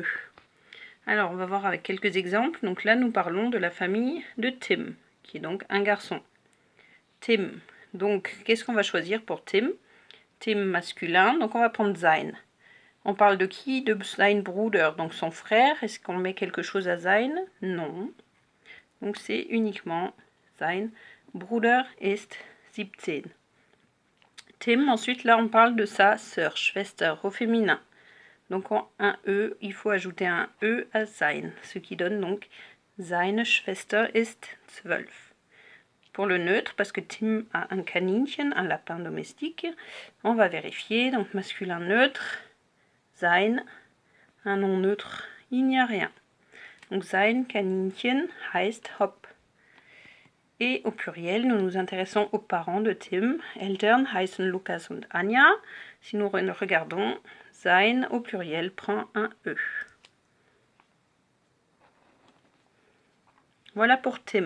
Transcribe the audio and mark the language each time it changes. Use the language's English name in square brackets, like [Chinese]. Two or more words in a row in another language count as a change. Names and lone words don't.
[French] Alors, on va voir avec quelques exemples. Donc là, nous parlons de la famille de Tim, qui est donc un garçon. Tim. Donc, qu'est-ce qu'on va choisir pour Tim? Tim masculin, donc on va prendre sein. On parle de qui? De [German] sein Bruder, [French] donc son frère. Est-ce qu'on met quelque chose à sein? Non. Donc c'est uniquement [German] sein Bruder ist 17. [French] Tim, ensuite là on parle de sa sœur, Schwester, au féminin. Donc en un E, il faut ajouter un E à sein, ce qui donne donc [German] seine Schwester ist 12. [French] Pour le neutre, parce que Tim a un Kaninchen, un lapin domestique, on va vérifier, donc masculin neutre, sein, un nom neutre, il n'y a rien. [German] Donc sein Kaninchen heißt Hop. [French] Et au pluriel, nous nous intéressons aux parents de Tim. [German] Eltern heißen Lukas und Anja. [French] Si nous regardons, sein au pluriel prend un E. Voilà pour Tim.